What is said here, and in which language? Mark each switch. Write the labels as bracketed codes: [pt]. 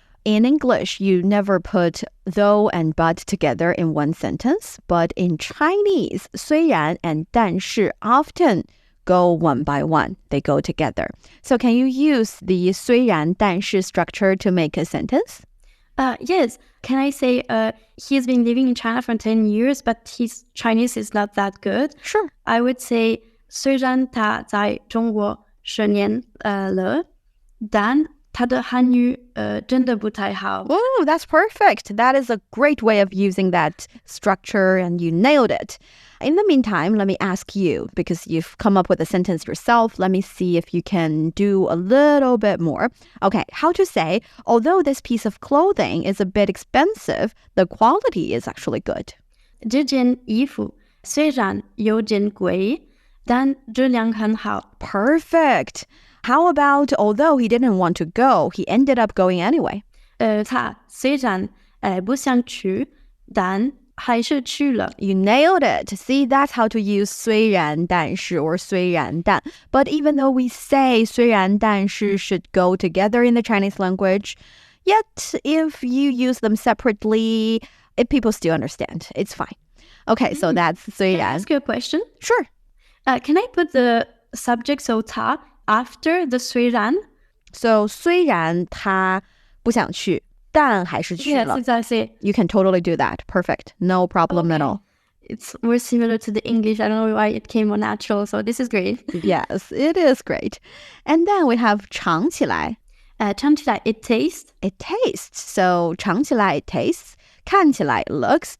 [en] In English, you never put though and but together in one sentence, but in Chinese, 虽然 and 但是 often go one by one. They go together. So can you use the 虽然但是 structure to make a sentence? Yes. Can I say he's been living in China for 10 years, but his Chinese is not that good? Sure. I would say [zh] 虽然他在中国10年了，但他的汉语真的不太好。 [en] Oh, that's perfect. That is a great way of using that structure, and you nailed it. In the meantime, let me ask you, because you've come up with a sentence yourself, let me see if you can do a little bit more. Okay, how to say, although this piece of clothing is a bit expensive, the quality is actually good. [zh] 这件衣服虽然有点贵，但质量很好。 [en] Perfect. How about, although he didn't want to go, he ended up going anyway? [zh] 他虽然不想去，但还是去了。 [en] You nailed it. See, that's how to use 虽然但是 or 虽然但. But even though we say 虽然但是 should go together in the Chinese language, yet if you use them separately, people still understand. It's fine. Okay, so that's 虽然. Can I ask you a question? Sure. Can I put the subject, so 他 after the 虽然? [zh] So 虽然他不想去，但还是去了。 [en] Yes, exactly. You can totally do that. Perfect. No problem at all. It's more similar to the English. I don't know why it came more natural. So this is great. Yes, it is great. And then we have 尝起来. 尝起来 it tastes. It tastes. So 尝起来 it tastes. 看起来 it looks.